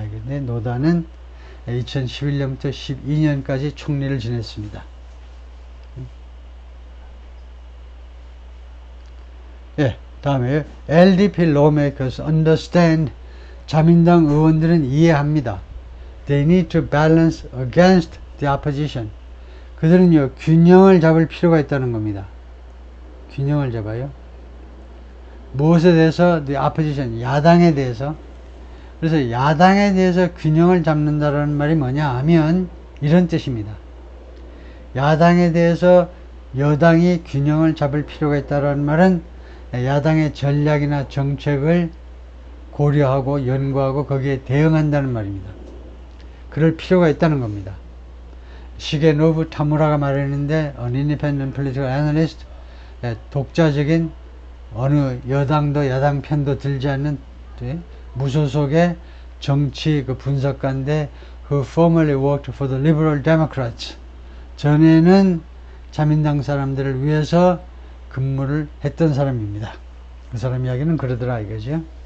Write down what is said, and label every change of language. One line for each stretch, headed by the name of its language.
Korean: 근데 노다는 2011년부터 12년까지 총리를 지냈습니다. 예, 다음에
English: LDP lawmakers understand,
Korean: 자민당 의원들은 이해합니다.
English: They need to balance against the opposition.
Korean: 그들은요, 균형을 잡을 필요가 있다는 겁니다. 균형을 잡아요. 무엇에 대해서?
English: The opposition,
Korean: 야당에 대해서. 그래서 야당에 대해서 균형을 잡는다는 말이 뭐냐 하면 이런 뜻입니다. 야당에 대해서 여당이 균형을 잡을 필요가 있다는 말은 야당의 전략이나 정책을 고려하고 연구하고 거기에 대응한다는 말입니다. 그럴 필요가 있다는 겁니다. 시게노부 타무라가 말했는데
English: An independent political analyst,
Korean: 독자적인 어느 여당도 야당 편도 들지 않는 무소속의 정치 그 분석가인데
English: who formerly worked for the Liberal Democrats.
Korean: 전에는 자민당 사람들을 위해서 근무를 했던 사람입니다. 그 사람 이야기는 그러더라 이거죠.